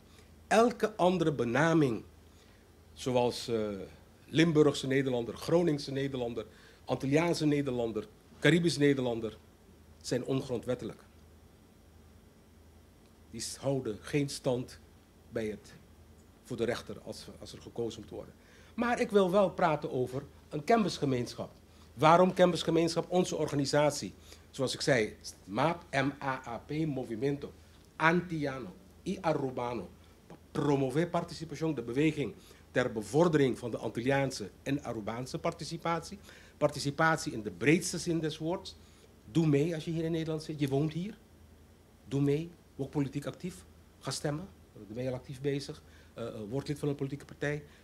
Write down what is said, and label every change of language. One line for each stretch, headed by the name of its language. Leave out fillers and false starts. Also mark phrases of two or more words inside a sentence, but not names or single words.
Dutch: Elke andere benaming, zoals Limburgse Nederlander, Groningse Nederlander, Antilliaanse Nederlander, Caribisch Nederlander, zijn ongrondwettelijk. Die houden geen stand voor de rechter als er gekozen moet worden. Maar ik wil wel praten over een Cambusgemeenschap. Waarom Cambusgemeenschap? Onze organisatie, zoals ik zei, MAAP, M-A-A-P, Movimento Antiano y Arubano. Promover participatie, de beweging ter bevordering van de Antilliaanse en Arubaanse participatie. Participatie in de breedste zin des woords. Doe mee als je hier in Nederland zit. Je woont hier. Doe mee. Word politiek actief. Ga stemmen. Daar ben je al actief bezig. Word lid van een politieke partij.